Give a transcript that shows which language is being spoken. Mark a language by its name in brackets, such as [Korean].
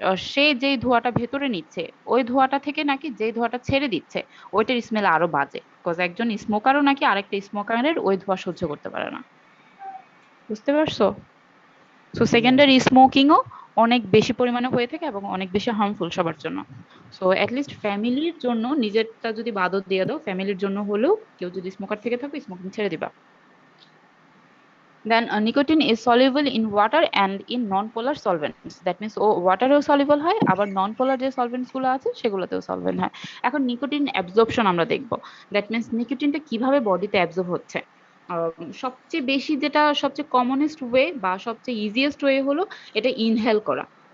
[Bangla] সে যেই ধোঁয়াটা ভেতরে নিচ্ছে ওই ধোঁয়াটা থেকে নাকি যেই ধোঁয়াটা ছেড়ে দিচ্ছে ওইটার স্মেল আরো বাজে, বিকজ একজন স্মোকারও নাকি আরেকটা স্মোকারের ওই ধোঁয়া সহ্য করতে পারে না। বুঝতে পারছো? সো সেকেন্ডারি স্মোকিংও অনেক বেশি পরিমাণে হয়ে থাকে এবং অনেক বেশি হার্মফুল সবার জন্য। সো অ্যাটলিস্ট ফ্যামিলির জন্য নিজেরটা যদি বাদও দিয়ে দাও, ফ্যামিলির জন্য হলেও কেউ যদি স্মোকার থেকে থাকো স্মোকিং ছেড়ে দিবা। [English] Then nicotine is soluble in water and in non-polar solvents. That means [Bangla] ওয়াটারেও soluble হয়, আবার non-polar যে solvents গুলো আছে সেগুলোতেও solvent হয়। এখন নিকোটিন অ্যাবজর্পশন আমরা দেখব। [English] that means [Bangla] নিকোটিনটা কিভাবে বডিতে অ্যাবজর্ব হচ্ছে। সবচেয়ে বেশি যেটা সবচেয়ে কমনেস্ট ওয়ে বা সবচেয়ে ইজিয়েস্ট ওয়ে হলো এটা ইনহেল করা।